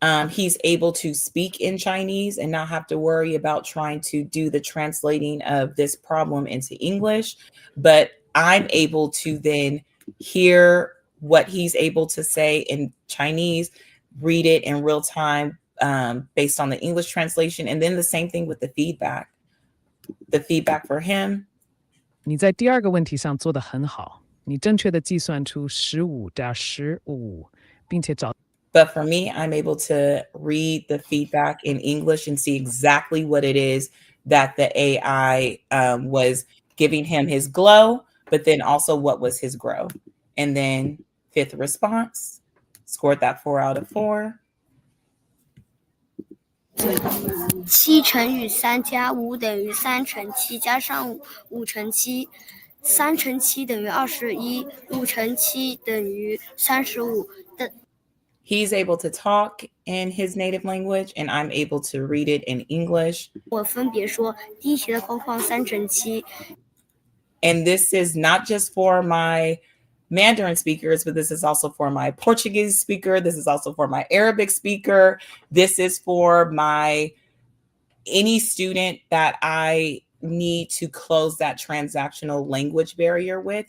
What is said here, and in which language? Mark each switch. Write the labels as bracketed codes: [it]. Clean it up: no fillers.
[en] He's able to speak in Chinese and not have to worry about trying to do the translating of this problem into English. But I'm able to then hear what he's able to say in Chinese, read it in real time based on the English translation. And then the same thing with the feedback. The feedback for him. [zh] 你在第二个问题上做得很好，你正确的计算出15加15，并且找。 [en] But for me, I'm able to read the feedback in English and see exactly what it is that the AI was giving him his glow, but then also what was his grow. And then 5th response, scored that 4 out of 4. [zh] 7乘以3加5等于3乘7加上5乘7，3乘7等于21，5乘7等于35。 [en] He's able to talk in his native language, and I'm able to read it in English. [zh] 我分别说第一题的方框3乘7。 [en] And this is not just for my Mandarin speakers, but this is also for my Portuguese speaker. This is also for my Arabic speaker. This is for my any student that I need to close that transactional language barrier with.